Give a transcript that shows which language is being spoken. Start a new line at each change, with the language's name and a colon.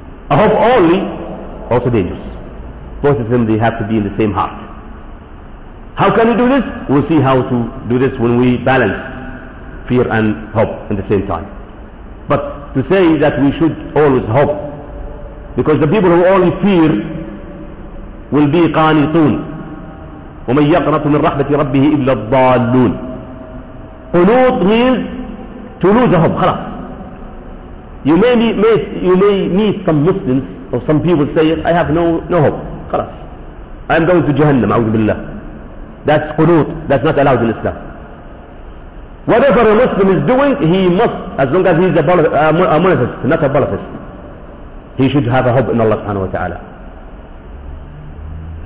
English: A hope only also dangerous. Both of them, they have to be in the same heart. How can we do this? We'll see how to do this when we balance fear and hope at the same time. But to say that we should always hope, because the people who only fear will be qanitun.
Arabic: وَمَنْ يَقْنَطُ مِنْ رَحْمَةِ رَبِّهِ إِلَّا الضَّالُّونَ قُنُوط
English: means to lose a hope.
Arabic: خلاص.
English: You may meet some Muslims or some people say, I have no hope.
Arabic: خلاص.
English: I'm going to Jahannam,
Arabic: أعوذ بالله.
English: That's qunut. That's not allowed in Islam. Whatever a Muslim is doing, he must, as long as he is a monotheist, not a polytheist, he should have a hope in Allah subhanahu wa ta'ala.